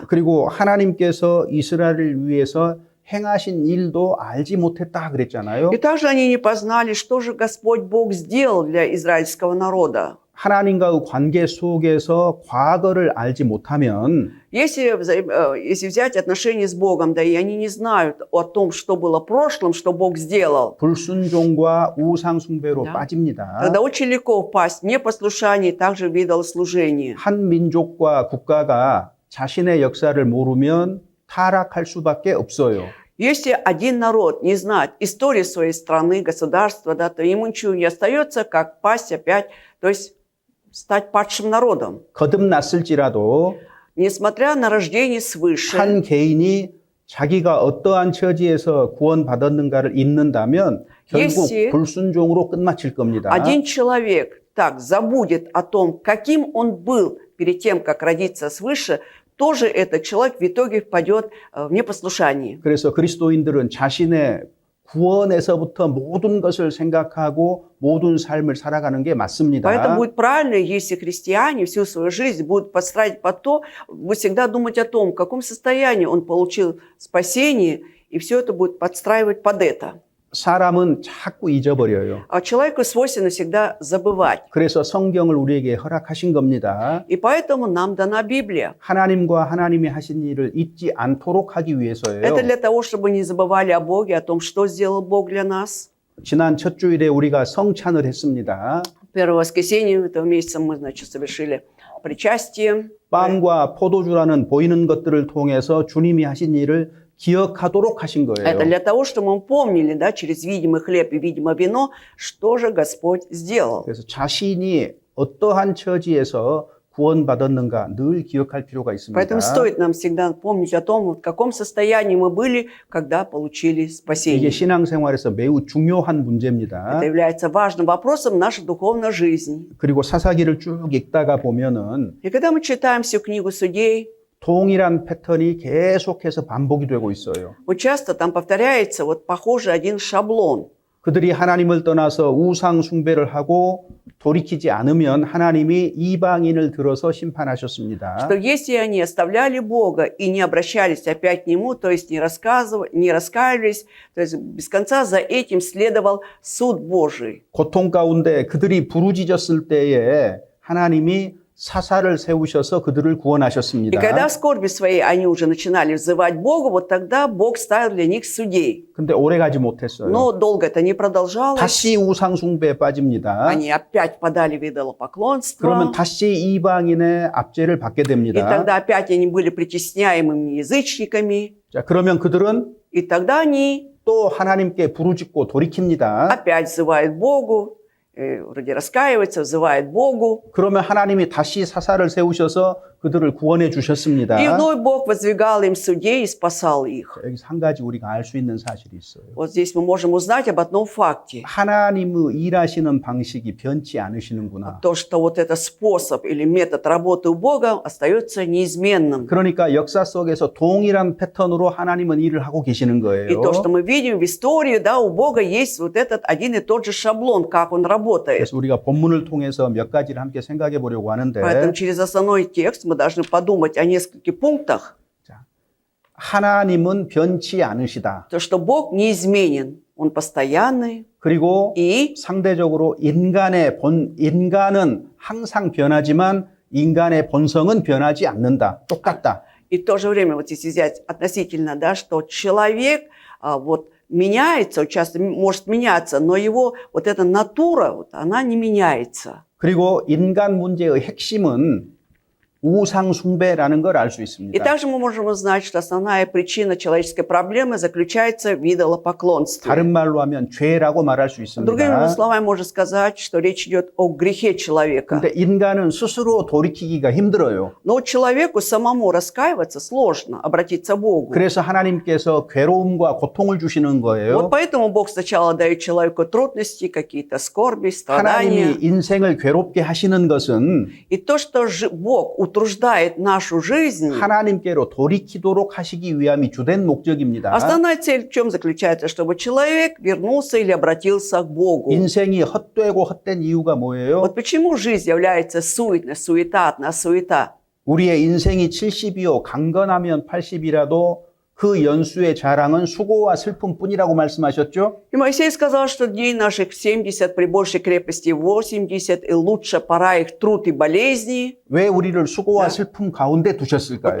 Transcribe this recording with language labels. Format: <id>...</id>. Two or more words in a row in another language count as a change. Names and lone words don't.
<ko>그리고 하나님께서 이스라엘을 위해서 행하신 일도 알지 못했다 그랬잖아요.</ko> <ru>И также они не познали, что же Господь Бог сделал для израильского народа.</ru> <ko>하나님과의 관계 속에서 과거를 알지 못하면</ko> <ru>Если взять отношения с Богом, да, и они не знают о том, что было в прошлом, что Бог сделал,</ru> <ko>불순종과 우상 숭배로</ko> <ru>Да.</ru> <ko>빠집니다.</ko> <ru>тогда очень легко впасть в непослушание и также в идолослужение.</ru> <ko>한 민족과 국가가 자신의 역사를 모르면 타락할 수밖에 없어요.</ko> <ru>Если один народ не знает истории своей страны, государства, да, то ему ничего не остается, как пасть опять, то есть стать падшим народом.</ru> <ko>거듭났을지라도</ko> <ru>Несмотря на рождение свыше,</ru> <ko>한 개인이 자기가 어떠한 처지에서 구원받았는가를 잊는다면 결국</ko> <ru>Если</ru> <ko>불순종으로 끝마칠 겁니다.</ko> <ru>один человек так забудет о том, каким он был перед тем, как родиться свыше, тоже этот человек в итоге впадет в непослушание.</ru> <ko>그래서 그리스도인들은 자신의 구원에서부터 모든 것을 생각하고 모든 삶을 살아가는 게 맞습니다.</ko> <ru>Поэтому будет правильно, если христиане всю свою жизнь будут подстраивать под то, будут всегда думать о том, в каком состоянии он получил спасение, и все это будет подстраивать под это.</ru> <ko>사람은 자꾸 잊어버려요.</ko> <ru>А человеку свойственно всегда забывать.</ru> <ko>그래서 성경을 우리에게 허락하신 겁니다.</ko> <ru>И поэтому нам дана Библия.</ru> <ko>하나님과 하나님이 하신 일을 잊지 않도록 하기 위해서예요.</ko> <ru>Это для того, чтобы не забывали о Боге, о том, что сделал Бог для нас.</ru> <ko>지난 첫 주일에 우리가 성찬을 했습니다.</ko> <ru>Первое воскресенье этого месяца мы, значит, совершили причастие.</ru> <ko>빵과 포도주라는 보이는 것들을 통해서 주님이 하신 일을 기억하도록 하신</ko> <ru>Это</ru> <ko>거예요.</ko> <ru>для того, чтобы мы помнили, да, через видимый хлеб и видимое вино, что же Господь сделал.</ru> <ko>그래서 자신이 어떠한 처지에서 구원받았는가 늘 기억할 필요가 있습니다.</ko> <ru>Поэтому стоит нам всегда помнить о том, в каком состоянии мы были, когда получили</ru> <ko>이게</ko> <ru>спасение.</ru> <ko>신앙생활에서 매우 중요한 문제입니다.</ko> <ru>Это является важным вопросом нашей духовной жизни.</ru> <ko>그리고 사사기를 쭉 읽다가 보면은</ko> <ru>И когда мы читаем всю книгу Судей,</ru> <ko>동일한 패턴이 계속해서 반복이 되고 있어요.</ko> <ru>вот часто там повторяется вот похожий один шаблон.</ru> <ko>그들이 하나님을 떠나서 우상 숭배를 하고 돌이키지 않으면 하나님이 이방인을 들어서 심판하셨습니다.</ko> <ru>Что если они оставляли Бога и не обращались опять к Нему, то есть не раскаивались, то есть без конца за этим следовал суд Божий.</ru> <ko>고통 가운데 그들이 부르짖었을 때에 하나님이 사사를 세우셔서 그들을</ko> <ru>И</ru> <ko>구원하셨습니다.</ko> <ru>когда в скорби своей они уже начинали взывать Богу, вот тогда Бог ставил для них судей.</ru> <ko>근데 오래 가지 못했어요.</ko> <ru>Но долго это не продолжалось.</ru> <ko>다시 우상 숭배에 빠집니다.</ko> <ru>Они опять подали в идолопоклонство.</ru> <ko>그러면 다시 이방인의 압제를 받게</ko> <ru>И</ru> <ko>됩니다.</ko> <ru>тогда опять они были притесняемыми язычниками.</ru> <ko>자, 그러면 그들은</ko> <ru>И тогда они</ru> <ko>또 하나님께 부르짖고 돌이킵니다.</ko> <ru>опять взывают Богу, вроде раскаиваются, взывают Богу.</ru> <ko>그러면 하나님이 다시 사사를 세우셔서 그들을 구원해 주셨습니다.</ko> <ru>И вновь Бог воздвигал им судей и спасал их.</ru> <ko>여기서 한 가지 우리가 알 수 있는 사실이 있어요.</ko> <ru>Вот здесь мы можем узнать об одном факте.</ru> <ko>하나님의 일하시는 방식이 변치 않으시는구나.</ko> <ru>То, что вот этот способ или метод работы у Бога остается неизменным.</ru> <ko>그러니까 역사 속에서 동일한 패턴으로 하나님은 일을 하고 계시는</ko> <ru>И</ru> <ko>거예요.</ko> <ru>то, что мы видим в истории, да, у Бога есть вот этот один и тот же шаблон, как Он работает.</ru> <ko>그래서 우리가 본문을 통해서 몇 가지를 함께 생각해 보려고 하는데</ko> <ru>Поэтому через основной текст мы должны подумать о нескольких пунктах.</ru> <ko>자, 하나님은 변치 않으시다.</ko> <ru>То, что Бог неизменен, Он постоянный.</ru> <ko>그리고</ko> <ru>И</ru> <ko>상대적으로 인간은 항상 변하지만 ин간의 본성은 변하지 않는다. 똑같다.</ko> <ru>И в то же время, вот если взять относительно, да, что человек вот меняется, часто может меняться, но его вот эта натура, вот, она не меняется.</ru> <ko>그리고 인간 문제의 핵심은 우상 숭배라는 걸 알 수</ko> <ru>И</ru> <ko>있습니다.</ko> <ru>также мы можем узнать, что основная причина человеческой проблемы заключается в идолопоклонстве.</ru> <ko>다른 말로 하면 죄라고 말할 수</ko> <ru>Другими</ru> <ko>있습니다.</ko> <ru>словами, можно сказать, что речь идет о грехе человека.</ru> <ko>근데 인간은 스스로 돌이키기가 힘들어요.</ko> <ru>Но человеку самому раскаиваться сложно, обратиться к Богу.</ru> <ko>그래서 하나님께서 괴로움과 고통을 주시는</ko> <ru>Вот</ru> <ko>거예요.</ko> <ru>поэтому Бог сначала дает человеку трудности, какие-то скорби, страдания.</ru> <ko>하나님이 인생을 괴롭게 하시는 것은</ko> <ru>И то, что Бог утруждает нашу жизнь,</ru> <ko>하나님께로 돌이키도록 하시기 위함이 주된 목적입니다.</ko> <ru>основная цель в чем заключается? Чтобы человек вернулся или обратился к Богу.</ru> <ko>인생이 헛되고 헛된 이유가 뭐예요?</ko> <ru>Вот почему жизнь является суетной, суета, одна суета.</ru> <ko>우리의 인생이 70이요 강건하면 80이라도 그 연수의 자랑은 수고와 슬픔뿐이라고 말씀하셨죠?</ko> <ru>И Моисей сказал, что дней наших 70, при большей крепости 80, и лучше пора их труд и болезни.</ru> <ko>왜 우리를 수고와 슬픔 가운데 두셨을까요?</ko>